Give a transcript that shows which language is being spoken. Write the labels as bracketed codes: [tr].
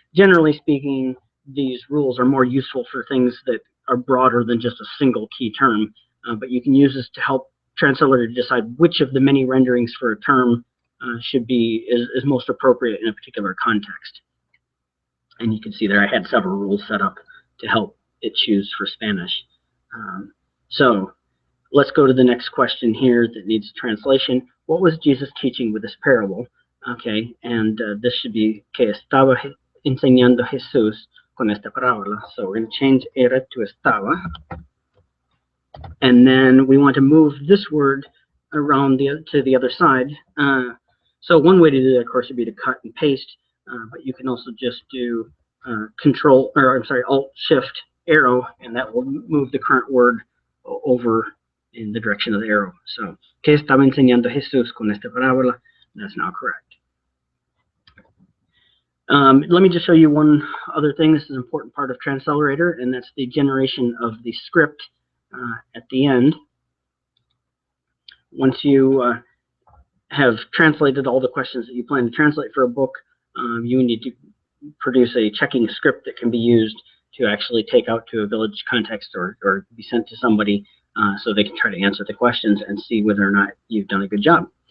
[en] Generally speaking, these rules are more useful for things that are broader than just a single key term, but you can use this to help Transcelerator decide which of the many renderings for a term should be is most appropriate in a particular context. And you can see there I had several rules set up to help it choose for Spanish. So let's go to the next question here that needs translation. What was Jesus teaching with this parable? Okay, and this should be [es] que estaba enseñando Jesús con esta parábola. [en] So we're going to change era to estaba. And then we want to move this word around to the other side. So one way to do that, of course, would be to cut and paste, but you can also just do Alt-Shift arrow, and that will move the current word over in the direction of the arrow. [es] So, que estaba enseñando Jesús con esta parábola? [en] That's now correct. Let me just show you one other thing. This is an important part of Transcelerator, and that's the generation of the script at the end. Once you have translated all the questions that you plan to translate for a book, you need to produce a checking script that can be used to actually take out to a village context or be sent to somebody so they can try to answer the questions and see whether or not you've done a good job.